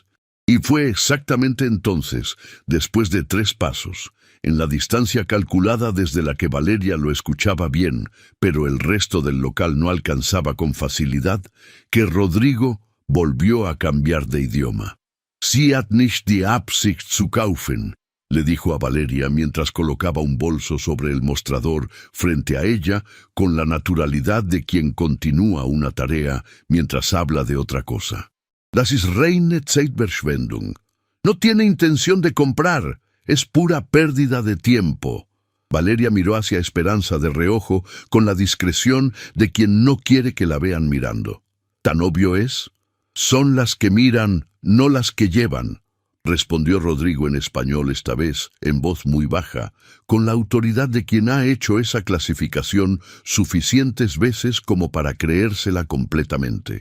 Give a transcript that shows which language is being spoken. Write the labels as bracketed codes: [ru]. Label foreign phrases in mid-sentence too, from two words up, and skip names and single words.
[es] Y fue exactamente entonces, después de 3 pasos, en la distancia calculada desde la que Valeria lo escuchaba bien, pero el resto del local no alcanzaba con facilidad, que Rodrigo volvió a cambiar de idioma. [de] «Sie hat nicht die Absicht zu kaufen», [es] le dijo a Valeria mientras colocaba un bolso sobre el mostrador frente a ella, con la naturalidad de quien continúa una tarea mientras habla de otra cosa. [de] «Das ist reine Zeitverschwendung». [es] «No tiene intención de comprar. Es pura pérdida de tiempo». Valeria miró hacia Esperanza de reojo con la discreción de quien no quiere que la vean mirando. ¿Tan obvio es? Son las que miran, no las que llevan, respondió Rodrigo en español esta vez, en voz muy baja, con la autoridad de quien ha hecho esa clasificación suficientes veces como para creérsela completamente.